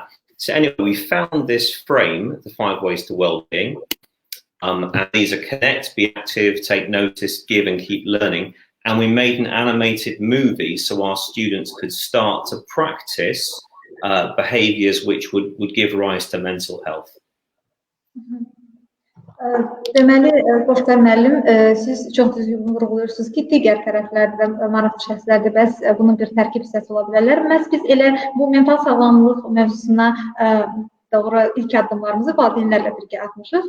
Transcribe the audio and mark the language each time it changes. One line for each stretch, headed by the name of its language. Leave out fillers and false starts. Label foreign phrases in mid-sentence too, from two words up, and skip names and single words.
English: So anyway, we found this frame, the 5 ways to well-being, and these are connect, be active, take notice, give, and keep learning. And we made an animated movie so our students could start to practice behaviors which would give rise to mental health.
Azerbaijani: Deməli, Qoşqar müəllim, siz çox düzgün vurğuluyorsunuz ki, digər tərəflərdə maraqlı şəxslərdə bəs bunun bir tərkib hissəsi ola bilərlər. Məhz biz elə bu mental sağlamlıq mövzusuna doğru ilk addımlarımızı valideynlərlə birgə atmışıq.